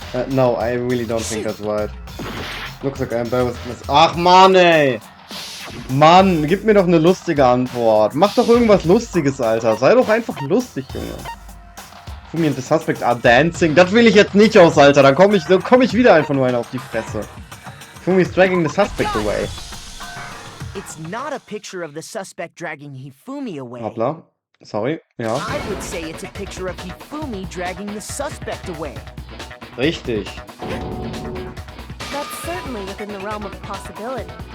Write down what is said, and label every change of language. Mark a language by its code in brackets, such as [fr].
[en] No, I really don't think that's right. Looks like I'm embarrassed. [de] Ach, Mann, ey! Mann, gib mir doch eine lustige Antwort. Mach doch irgendwas Lustiges, Alter. Sei doch einfach lustig, Junge. [en] Hifumi and the suspect are dancing. [de] Das will ich jetzt nicht aus, Alter. Dann komm ich wieder einfach nur einer auf die Fresse. [en] Hifumi is dragging the suspect away. It's not a picture of the suspect dragging Hifumi away. [de] Hoppla. Sorry, ja. [en] I would say it's a picture of Hifumi dragging the suspect away. [de] Richtig. [en] That's certainly within the realm of possibility.